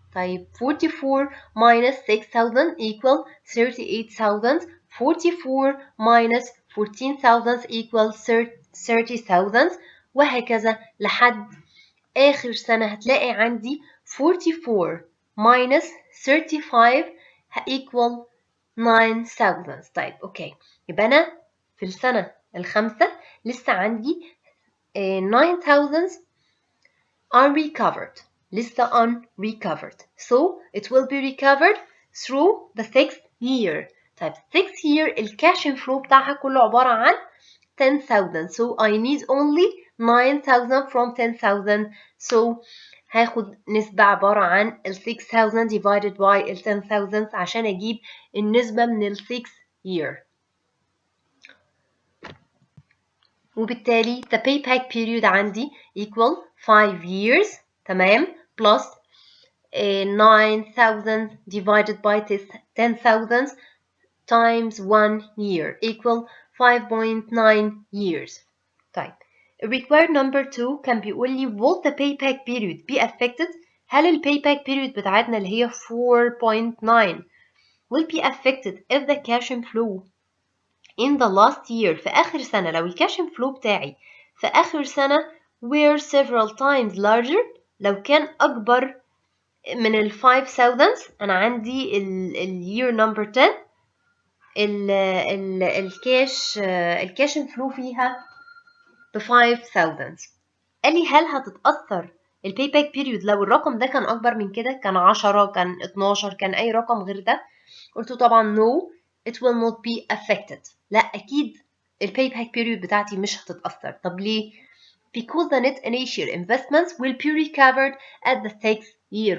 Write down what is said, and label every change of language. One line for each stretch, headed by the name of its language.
English: طيب 44 minus 6,000 equal 38,000. 44 minus 14,000 equal 30,000 وهكذا لحد آخر سنة هتلاقي عندي 44 minus 35 equal 9,000.
Arabic: طيب أوكي، يبقى أنا في السنة الخامسة لسه عندي 9,000 unrecovered، لسه unrecovered.
English: So it will be recovered through the 6th year.
Arabic: طيب 6th year الكاش inflow بتاعها كله عبارة عن 10,000.
English: So I need only 9,000 from 10,000.
Arabic: So هاخد نسبة عبارة عن ال 6,000 divided by ال 10,000 عشان أجيب النسبة من ال 6th year.
English: وبالتالي the payback period عندي equal 5 years. تمام، plus 9,000 divided by 10,000 times 1 year equal 5.9 years. طيب required number 2 كان بيقول لي will the payback period be affected؟ هل ال payback period بتاعتنا اللي هي 4.9 will be affected if the cash inflow in the last year في آخر سنة، لو الكاش انفلو بتاعي في آخر سنة were several times larger، لو كان أكبر من ال 5,000.
Arabic: أنا عندي ال year number 10 الكاش انفلو فيها ب 5,000. قال لي هل هتتأثر الباي باك بيريود لو الرقم ده كان أكبر من كده، كان 10 كان 12 كان أي رقم غير ده؟ قلت له طبعا no it will not be affected. لا أكيد الباي باك بيريود بتاعتي مش هتتأثر.
English: طب ليه؟ because the net initial investments will be recovered at the 6th year.